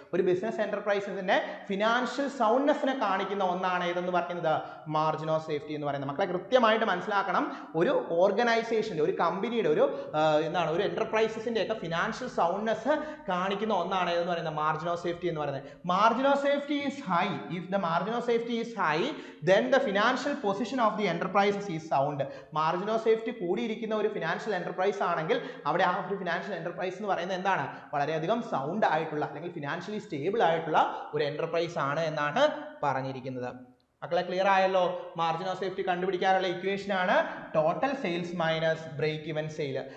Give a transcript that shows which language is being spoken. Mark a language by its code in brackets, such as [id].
[ml] ഒരു business എന്റർപ്രൈസസിന്റെ financial സൗണ്ട്നെസ്സിനെ കാണിക്കുന്ന ഒന്നാണ് ഏതെന്ന് പറയുന്നത് മാർജിൻ ഓഫ് സേഫ്റ്റി എന്ന് പറയുന്നത്. മക്കളെ കൃത്യമായിട്ട് മനസ്സിലാക്കണം, ഒരു ഓർഗനൈസേഷന്റെ ഒരു കമ്പനിയുടെ ഒരു ഒരു എന്റർപ്രൈസസിന്റെ ഒക്കെ ഫിനാൻഷ്യൽ സൗണ്ട്നെസ് കാണിക്കുന്ന ഒന്നാണ് എന്ന് പറയുന്നത് മാർജിൻ ഓഫ് സേഫ്റ്റി എന്ന് പറയുന്നത്. [en] Margin of safety is high. If the margin of safety is high then the financial position of the enterprise is sound. [ml] Margin of safety കൂടിയിരിക്കുന്ന ഒരു ഫിനാൻഷ്യൽ എന്റർപ്രൈസ് ആണെങ്കിൽ അവിടെ ആ ഒരു ഫിനാൻഷ്യൽ എന്റർപ്രൈസ് എന്ന് പറയുന്നത് എന്താണ്? വളരെയധികം സൗണ്ട് ആയിട്ടുള്ള അല്ലെങ്കിൽ ഫിനാൻഷ്യലി സ്റ്റേബിൾ ആയിട്ടുള്ള ഒരു എന്റർപ്രൈസ് ആണ് എന്നാണ് പറഞ്ഞിരിക്കുന്നത്. മക്കളെ ക്ലിയർ ആയല്ലോ? മാർജിൻ ഓഫ് സേഫ്റ്റി കണ്ടുപിടിക്കാനുള്ള ഇക്വേഷൻ ആണ് total sales minus break even sale.